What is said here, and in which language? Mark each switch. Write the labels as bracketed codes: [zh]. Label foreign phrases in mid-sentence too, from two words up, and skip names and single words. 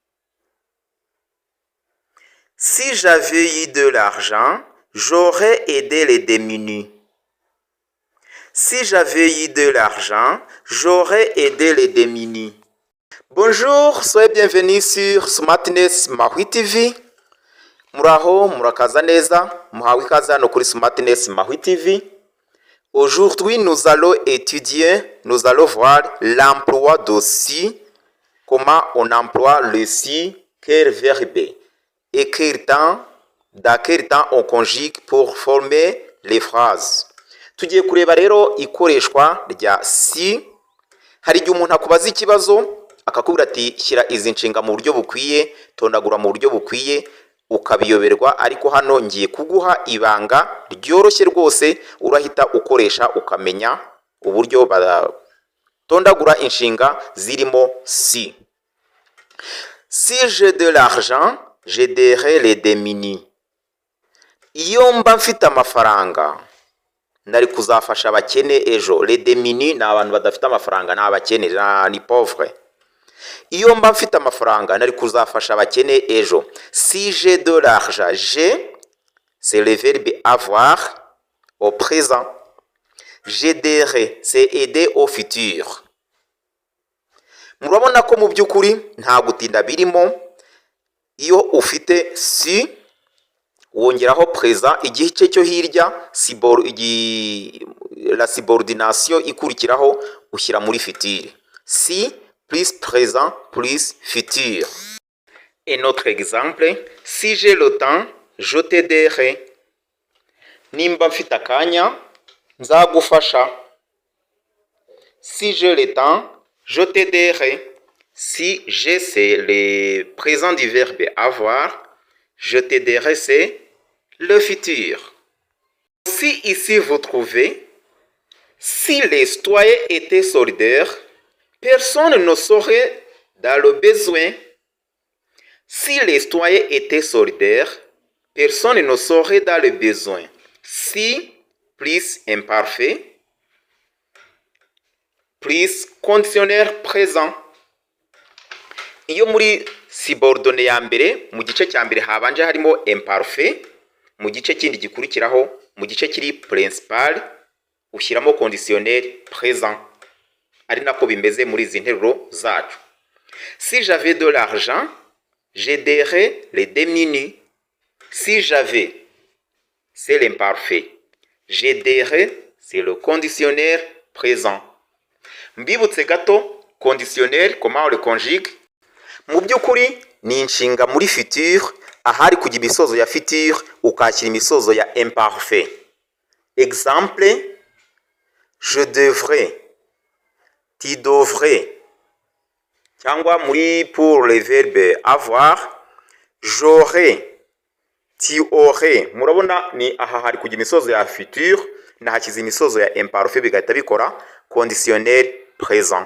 [fr] Si j'avais eu de l'argent, j'aurais aidé les démunis. Si j'avais eu de l'argent, j'aurais aidé les démunis. Bonjour, soyez bienvenus sur Smartness Mahui TV. [rw] Muraho, murakaza neza, muhawe ikaze hano kuri Smartness Mahui TV. [fr] Aujourd'hui, nous allons voir l'emploi de si, comment on emploie le si, quel verbe, et dans quel temps on conjugue pour former les phrases. [rw] Tugiye kureba rero ikoreshwa rya si. Hari igihe umuntu akubaza ikibazo akakubwira ati shyira izi nshinga mu buryo bukwiye, tondagura mu buryo bukwiye, ukabiyoberwa, ariko hano ngiye kuguha ibanga ryoroshye rwose urahita ukoresha ukamenya uburyo batondagura inshinga zirimo si. [fr] Si j'ai de l'argent, j'aiderai les démunis. [rw] Iyo mba mfite amafaranga nari kuzafasha abakene ejo. [fr] Les démunis [rw] ni abantu badafite amafaranga, ni abakene, ni pauvre. Iyo mba mfite amafaranga nari kuzafasha abakene ejo. [fr] Si j'ai de l'argent, j'ai, c'est le verbe avoir au présent. J'aiderai, c'est aider au futur. [rw] Murabona ko mu by'ukuri nta gutinda birimo. Iyo ufite si wongeraho présent, igice cyo hirya [fr] la subordination [rw] ikurikiraho ushyira muri futur. [fr] Si plus présent plus futur. Un autre exemple, si j'ai le temps, je t'aiderai. [rw] Nimba mfite akanya, nzagufasha. [fr] Si j'ai le temps, je t'aiderai. Si j'ai, c'est le présent du verbe avoir, je t'aiderai, c'est le futur. Si ici vous trouvez, si les citoyens étaient solidaires, personne ne serait dans le besoin. Si les citoyens étaient solidaires, personne ne serait dans le besoin. Si plus imparfait, plus conditionnel présent. [rw] Iyo muri subordonnée ya mbere mu gice cya mbere habanje harimo imparfait, mu gice kindi gikurikiraho mu gice kiri principal ushyiramo [fr] conditionnel présent. [rw] Ari nako bimeze muri izi nteruro zacu. [fr] Si j'avais de l'argent, j'aiderais les démunis. Si j'avais, c'est l'imparfait. J'aiderais, c'est le conditionnel présent. [rw] Mbibutse gato, [fr] conditionnel, comment on le conjugue? [rw] Mu by'ukuri ni inshinga muri futur, ahari kujya imisozo ya futur ukakira imisozo ya imparfait. [fr] Exemple, je devrais, tu devrais. [rw] Cyangwa muri [fr] pour le verbe avoir, j'aurais, tu aurais. [rw] Murabona ni aha hari kujya imisozo ya futur nahakiza imisozo ya imparfait, bigahita bikora [fr] conditionnel présent.